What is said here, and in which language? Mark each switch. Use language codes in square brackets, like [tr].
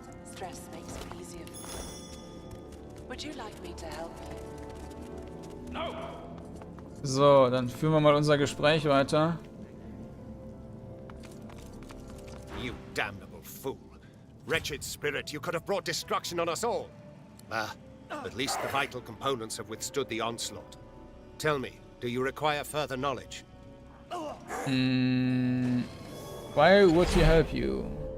[en] Stress makes it easier for you. Would you like me to help you? No. [de] So, dann führen wir mal unser Gespräch weiter. [en] You damnable fool. Wretched spirit, you could have brought destruction on us all. At least the vital components have withstood the onslaught. Tell me, do you require further knowledge? Why would he help you?